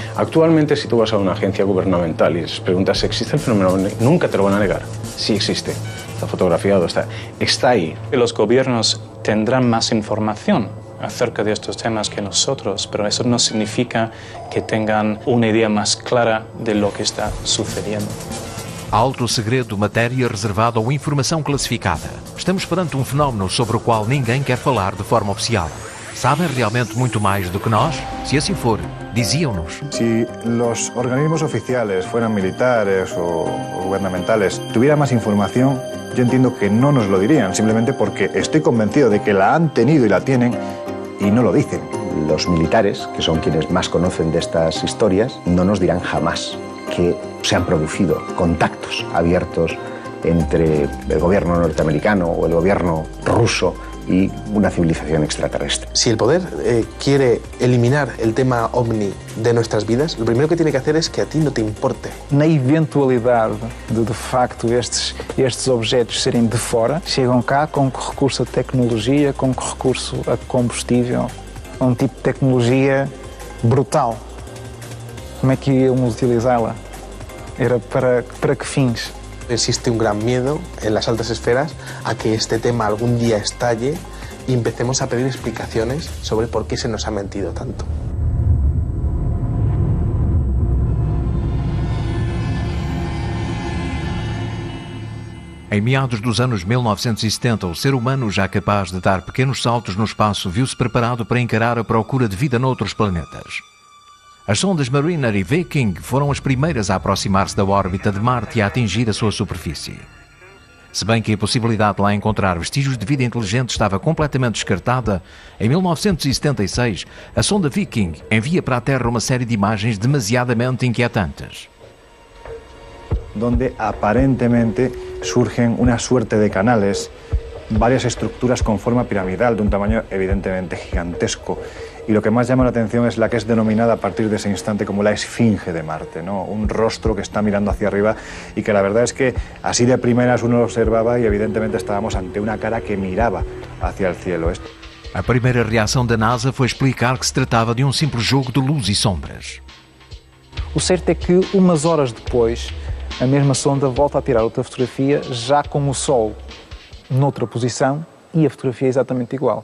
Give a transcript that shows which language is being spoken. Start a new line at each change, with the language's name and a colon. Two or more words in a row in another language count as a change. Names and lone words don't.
Spanish: Actualmente, si tú vas a una agencia gubernamental y les preguntas si existe el fenómeno OVNI, nunca te lo van a negar. Sí existe. Está fotografiado, está ahí. Los gobiernos tendrán más información acerca de estos temas que nosotros, pero eso no significa que tengan una idea más clara de lo que está sucediendo.
Portuguese: Alto segredo, matéria reservada ou informação classificada. Estamos perante um fenómeno sobre o qual ninguém quer falar de forma oficial. ¿Saben realmente muito mais do que nós? Se assim for, diziam-nos.
Spanish: Si los organismos oficiales, fueran militares o gubernamentales, tuvieran más información, yo entiendo que no nos lo dirían, simplemente porque estoy convencido de que la han tenido y la tienen y no lo dicen. Los militares, que son quienes más conocen de estas historias, no nos dirán jamás que se han producido contactos abiertos entre el gobierno norteamericano o el gobierno ruso y una civilización extraterrestre. Si el poder quiere eliminar el tema OVNI de nuestras vidas, lo primero que tiene que hacer es que a ti no te importe.
Portuguese: Na eventualidade de facto estes objetos serem de fora, chegam cá com recurso a tecnologia, com recurso a combustível, um tipo de tecnologia brutal. Como é que íamos utilizá-la? Era para que fins?
Spanish: Existe un gran miedo en las altas esferas a que este tema algún día estalle y empecemos a pedir explicaciones sobre por qué se nos ha mentido tanto.
Portuguese: Em meados dos anos 1970, o ser humano, já capaz de dar pequenos saltos no espaço, viu-se preparado para encarar a procura de vida noutros planetas. As sondas Mariner e Viking foram as primeiras a aproximar-se da órbita de Marte e a atingir a sua superfície. Se bem que a possibilidade de lá encontrar vestígios de vida inteligente estava completamente descartada, em 1976, a sonda Viking envia para a Terra uma série de imagens demasiadamente inquietantes.
Spanish: Donde aparentemente surgen una suerte de canales, varias estructuras con forma piramidal de un tamaño evidentemente gigantesco. Y lo que más llama la atención es la que es denominada a partir de ese instante como la Esfinge de Marte, ¿no? Un rostro que está mirando hacia arriba y que la verdad es que así de primeras uno lo observaba y evidentemente estábamos ante una cara que miraba hacia el cielo.
Portuguese: A primeira reação da NASA foi explicar que se tratava de um simples jogo de luz e sombras. O certo é que umas horas depois, a mesma sonda volta a tirar outra fotografia já com o Sol noutra posição e a fotografia é exatamente igual.